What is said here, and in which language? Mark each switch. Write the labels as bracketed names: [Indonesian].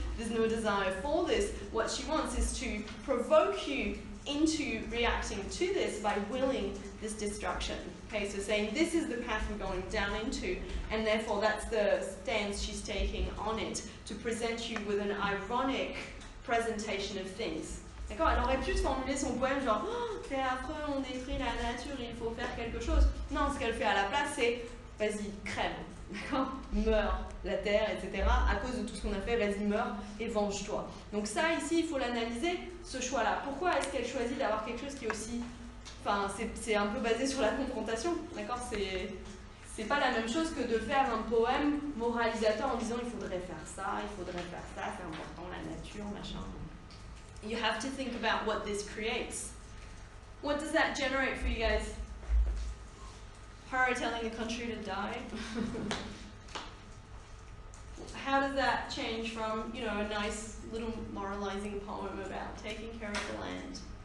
[English] There's no desire for this. What she wants is to provoke you into reacting to this by willing this destruction. Okay, so saying this is the path we're going down into, and therefore that's the stance she's taking on it, to present you with an ironic presentation of things. [French] D'accord? Elle aurait pu se formuler son poème genre oh, c'est affreux, on détruit la nature, il faut faire quelque chose. Non, ce qu'elle fait à la place, c'est vas-y, crève. D'accord? Meurs, la terre, etc. À cause de tout ce qu'on a fait, vas-y, meurs et venge-toi. Donc ça, ici, il faut l'analyser, ce choix-là. Pourquoi est-ce qu'elle choisit d'avoir quelque chose qui est aussi... Enfin, c'est un peu basé sur la confrontation. D'accord? C'est pas la même chose que de faire un poème moralisateur en disant il faudrait faire ça, c'est important, la nature, machin. [English] You have to think about what this creates. What does that generate for you guys? Her telling the country to die? How does that change from, you know, a nice little moralizing poem about taking care of the land?